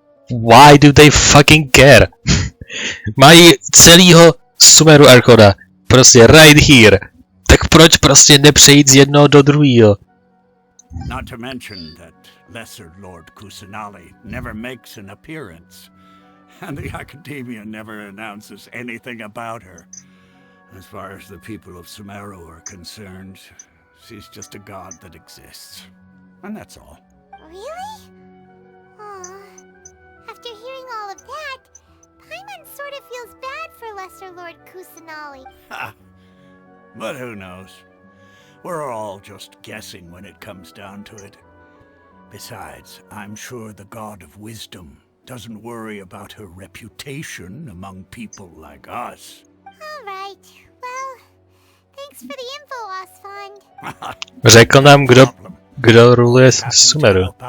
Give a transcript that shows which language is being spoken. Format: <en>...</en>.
<en>Why do they fucking care?</en> <cs>Mají celýho Sumeru archona. Prostě</cs> <en>right here.</en> <cs>Tak proč prostě nepřejít z jednoho do druhého?</cs> <en>Not to mention that Lesser Lord Kusanali never makes an appearance, and the Academia never announces anything about her. As far as the people of Sumeru are concerned, she's just a god that exists. And that's all. Really? Aw. After hearing all of that, Paimon sort of feels bad for Lesser Lord Kusanali. Ha! But who knows? We're all just guessing when it comes down to it. Besides, I'm sure the God of Wisdom doesn't worry about her reputation among people like us. All right. Well, Thanks for the info, Osfond.</en> <cs>Řekl nám, kdo ruluje Sumeru.</cs>